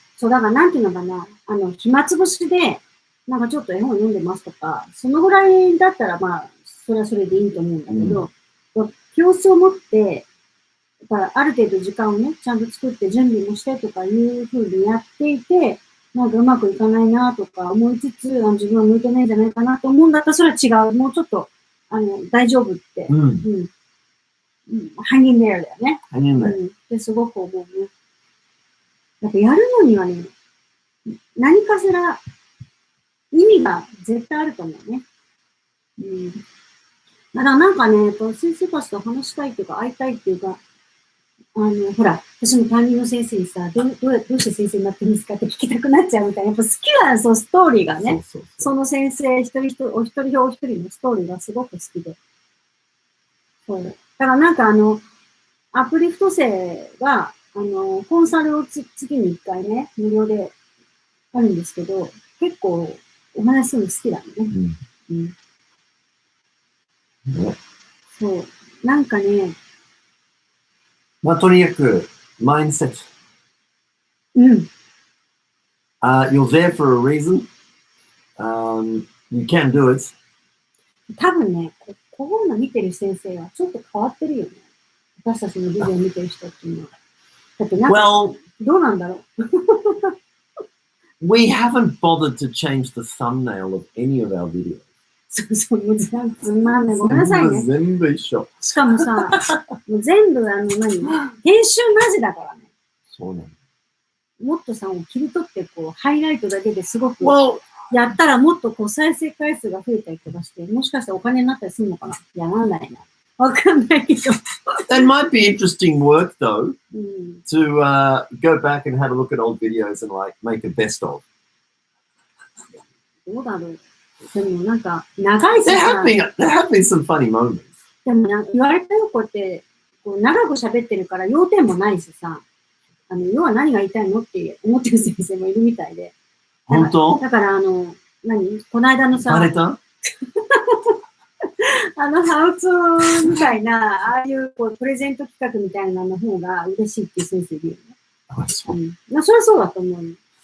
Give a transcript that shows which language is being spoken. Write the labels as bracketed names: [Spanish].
[Japanese] そう、だからなんていうのかな、暇つぶしで、なんかちょっと絵本読んでますとか、そのぐらいだったらまあ、それはそれでいいと思うんだけど、教室を持って、ある程度時間をね、ちゃんと作って準備もしてとかいうふうにやっていて、なんかうまくいかないなとか思いつつ、自分は向いてないんじゃないかなと思うんだったら、それは違う。もうちょっと、大丈夫って。 [English] hang in there [Japanese] だよね。 [English] hang in there. [Japanese] ってすごく思うね。やっぱやるのにはね、何かしら意味が絶対あると思うね。だからなんかね、先生たちと話したいっていうか、会いたいっていうか、ほら、私も担任の先生にさ、どうして先生になってるんですかって聞きたくなっちゃうみたいな。やっぱ好きなそのストーリーがね、その先生お一人のストーリーがすごく好きで。そう。だからなんかアプリフト生が、コンサルを月に1回ね、無料であるんですけど、結構お話するの好きだね。そう。なんかね、まあ、とにかく、マインドセット。 [English] you're there for a reason. You can do it. [Japanese] 多分ね、こういうの見てる先生はちょっと変わってるよね。私たちのビデオ見てる人っていうのは。だってなんか、どうなんだろう。 [English] We haven't bothered to change the thumbnail of any of our videos. [Japanese] そう、もうつまんない。ごめんなさいね。全部一緒。しかもさ、もう全部編集なしだからね。そうなの。もっとさ、切り取ってこう、ハイライトだけですごくやったらもっとこう再生回数が増えたりとかして、もしかしたらお金になったりするのかな？やらないな。わかんないけど。 [English] That might be interesting work though, to go back and have a look at old videos and like make a best of. [Japanese] どうだろう。でもなんか、長いし [English] There [Japanese] さ [English] have been some funny moments. [Japanese] でも言われたよ、こうやって、こう長く喋ってるから要点もないしさ、要は何が言いたいのって思ってる先生もいるみたいで。本当？だからこの間のさ、バレた？ハウツーみたいな、ああいうこうプレゼント企画みたいなの方が嬉しいっていう先生いるよね。それはそうだと思うよ。